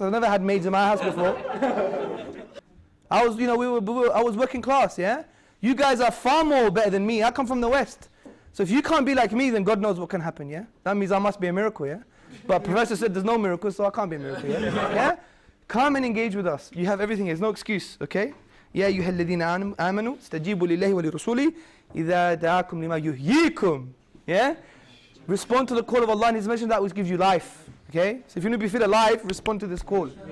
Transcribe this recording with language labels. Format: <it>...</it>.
<en>I've never had maids in my house before. I was, I was working class, yeah? You guys are far more better than me. I come from the West. So if you can't be like me, then God knows what can happen, yeah? That means I must be a miracle, yeah? But Professor said there's no miracle, so I can't be a miracle, yeah? Yeah? Come and engage with us. You have everything. There's no excuse, okay?</en> <ar>يا أيها الذين آمنوا استجيبوا لله ولرسوله إذا دعاكم لما يحييكم.</ar> <en>Yeah? Respond to the call of Allah, and He's mentioned that which gives you life. Okay? So if you need to feel alive, respond to this call.</en>